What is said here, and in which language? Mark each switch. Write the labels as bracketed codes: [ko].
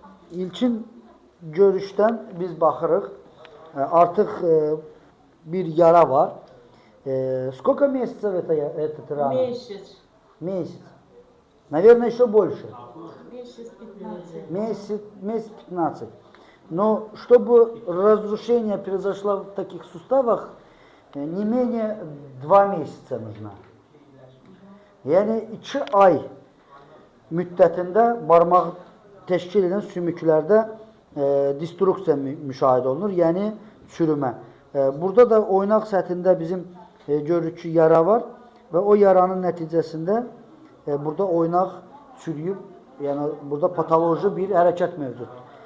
[az] İlkin görüşdən biz baxırıq. Artıq bir yara var. [ru] Сколько месяцев этот рана? Месяц. Месяц. Наверное, еще больше. Месяц 15. Месяц 15. Но чтобы разрушение произошло в таких суставах, не менее 2 месяца нужно. [az] Yani 2 ay müddətində barmaq təşkil edən sümüklərdə destruksiya müşahidə olunur, yəni çürümə. Burada da oynaq səthində bizim görürük ki, yara var və o yaranın nəticəsində burada oynaq çürüyüb, yəni burada patoloji bir hərəkət mövcuddur.